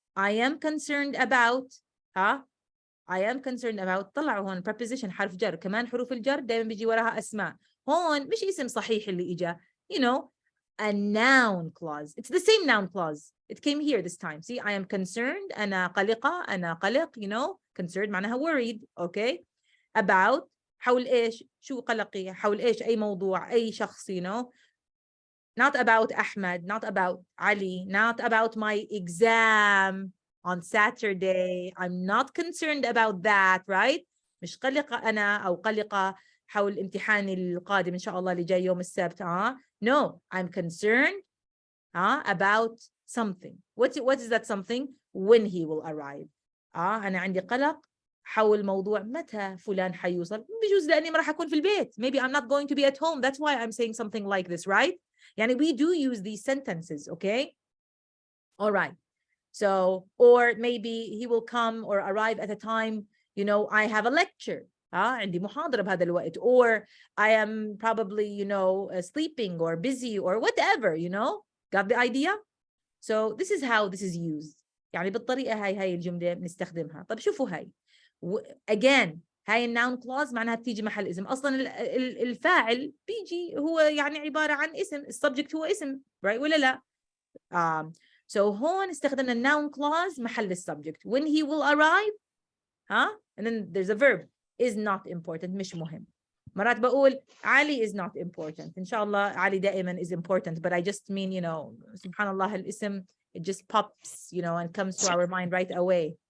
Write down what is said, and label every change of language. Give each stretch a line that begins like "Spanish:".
English: I am concerned about, I am concerned about,
Arabic: طلعوا هون preposition حرف جر, كمان حروف الجر دايما بيجي وراها أسماء. هون مش اسم صحيح اللي إجا,
English: you know, a noun clause. It's the same noun clause. It came here this time. See, I am concerned,
Arabic: أنا قلقة, أنا قلق,
English: you know, concerned معناها worried. Okay?
Arabic: About, حول إيش؟ شو قلقي؟ حول إيش؟ أي موضوع, أي شخص, you know.
English: Not about Ahmed, not about Ali, not about my exam on Saturday. I'm not concerned about that, right?
Arabic: مش قلقة أنا أو قلقة حول امتحاني القادم إن شاء الله اللي جاي يوم السبت.
English: No, I'm concerned about something. What is that something? When he will arrive.
Arabic: أنا عندي قلق حول موضوع متى فلان حيوصل. بجوز لأني ما راح أكون في البيت.
English: Maybe I'm not going to be at home. That's why I'm saying something like this, right? يعني we do use these sentences, okay? All right. So, or maybe he will come or arrive at a time, you know, I have a lecture.
Arabic: عندي محاضرة بهذا الوقت.
English: Or I am probably, you know, sleeping or busy or whatever, you know? Got the idea? So this is how this is used.
Arabic: يعني بالطريقة هاي الجملة بنستخدمها. طب شوفوا هاي. Again, هاي الناون كلاوز معناها بتيجي محل اسم. أصلا الفاعل بيجي هو يعني عبارة عن اسم. السبجكت هو اسم, right ولا لا؟ So هون استخدمنا الناون كلاوز محل السبجكت.
English: When he will arrive, and then there's a verb, is not important,
Arabic: مش مهم. مرات بقول علي
English: is not important.
Arabic: إن شاء الله علي دائما
English: is important, but I just mean, you know,
Arabic: سبحان الله الاسم,
English: it just pops, you know, and comes to our mind right away.